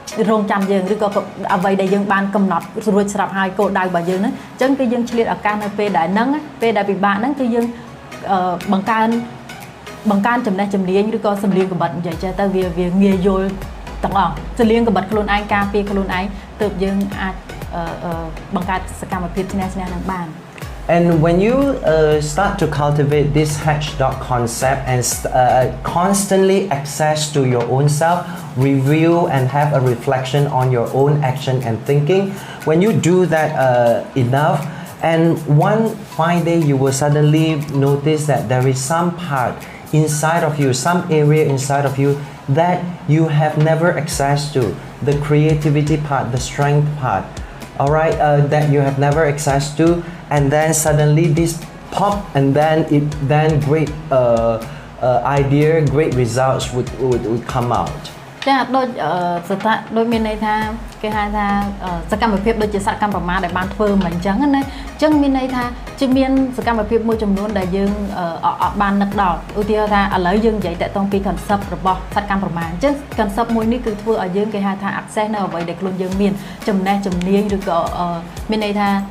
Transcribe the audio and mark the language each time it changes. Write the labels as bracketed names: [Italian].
[Khmer] រងចាំយើងឬក៏អ្វីដែលយើងបានកំណត់រួចស្រាប់ហើយគោលដៅរបស់យើងហ្នឹងអញ្ចឹងគឺយើងឆ្លៀតឱកាសនៅពេលដែលហ្នឹងពេលដែលពិបាកហ្នឹងគឺយើងបង្កើនចំណេះជំនាញឬក៏សម្លៀងកបិតនិយាយចេះទៅវាងាយយល់ទាំងអស់សម្លៀងកបិតខ្លួនឯងការពារខ្លួនឯងទើបយើងអាចបង្កើតសកម្មភាពឈ្នះនឹងបាន [English] And when you start to cultivate this hedgehog concept and constantly access to your own self, review and have a reflection on your own action and thinking, when you do that enough, and one fine day you will suddenly notice that there is some part inside of you, some area inside of you that you have never accessed to, the creativity part, the strength part, all right, that you have never accessed to, and then suddenly this pop and then great idea, great results would come out. [Khmer] ចាដូចមានន័យថាគេហៅថាសកម្មភាពដូចជាសកម្មប្រមាណដែលបានធ្វើមិនអញ្ចឹងណាអញ្ចឹងមានន័យថាជាមានសកម្មភាពមួយចំនួនដែលយើងអត់បាននឹកដល់ឧទាហរណ៍ថាឥឡូវយើងនិយាយតាក់ទងពី concept របស់សកម្មប្រមាណអញ្ចឹង concept មួយនេះគឺធ្វើឲ្យយើងគេហៅថា access នៅអ្វីដែលខ្លួនយើងមានចំណេះជំនាញឬក៏មានន័យថា